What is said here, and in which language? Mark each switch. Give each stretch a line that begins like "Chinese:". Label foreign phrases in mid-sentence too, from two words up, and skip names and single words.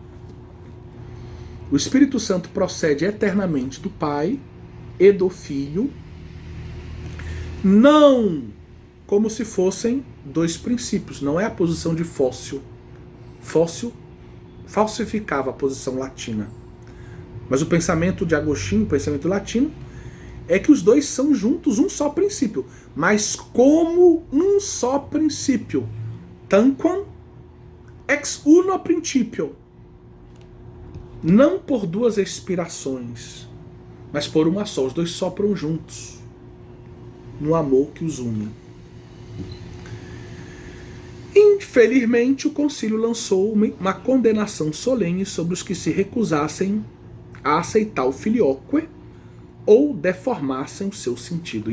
Portuguese: O Espírito Santo procede eternamente do Pai e do Filho, não como se fossem 2 princípios. Não é a posição de Fócio. Fócio falsificava a posição latina. Mas o pensamento de Agostinho, o pensamento latino, é que os 2 são juntos um só princípio, mas como um só princípio.
Latin: Tanquam ex uno principio.
Portuguese: Não por 2 expirações, mas por uma só. Os 2 sopram juntos, no amor que os une. Infelizmente, o concílio lançou uma condenação solene sobre os que se recusassem a aceitar o filioque ou deformassem o seu sentido.